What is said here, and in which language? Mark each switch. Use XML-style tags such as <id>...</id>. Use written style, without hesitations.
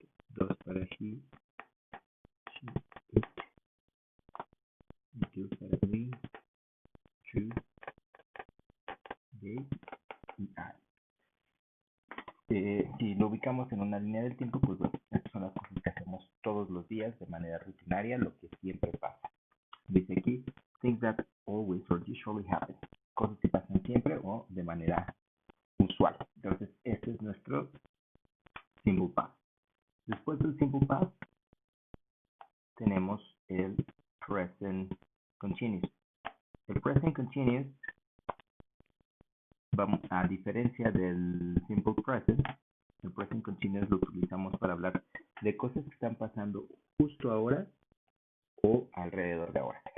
<en>Does para he, she, it y do para we, you, they y I.</en> <es>Si lo ubicamos en una línea del tiempo, pues bueno, estas son las cosas que hacemos todos los días de manera rutinaria, lo que siempre pasa. Dice aquí,</es> <en>things that always or usually happen.</en> <es>Cosas que pasan siempre o de manera usual. Entonces, este es nuestro simple past. Después del simple past, tenemos el present continuous. El present continuous, a diferencia del simple present, el present continuous lo utilizamos para hablar de cosas que están pasando justo ahora o alrededor de ahora.</es>